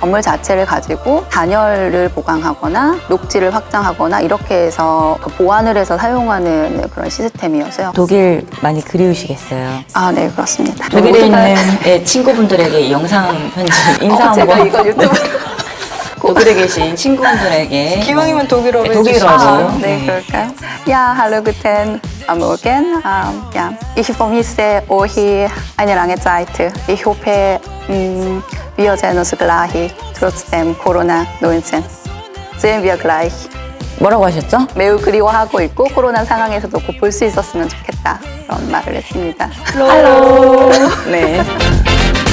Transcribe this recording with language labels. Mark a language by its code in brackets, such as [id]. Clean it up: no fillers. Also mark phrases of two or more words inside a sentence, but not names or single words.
[ko] 건물 자체를 가지고 단열을 보강하거나 녹지를 확장하거나 이렇게 해서 보완을 해서 사용하는 그런 시스템이어서요. 독일 많이 그리우시겠어요. 아, 네, 그렇습니다. 독일에 있는 친구분들에게 영상 편지 인사 제가 한번 이거 유튜브 독일에 계신 친구분들에게 기왕이면 독일어로 독일어로 아, 네, 그럴까요? [de] Ja, hallo, guten Morgen. Ja, ich vermisse euch eine lange Zeit. Ich hoffe, wir sehen uns gleich, trotzdem Corona-19. Sehen wir gleich. [ko] 뭐라고 하셨죠? 매우 그리워하고 있고 코로나 상황에서도 곧 볼 수 있었으면 좋겠다. 그런 말을 했습니다. 할로. 네.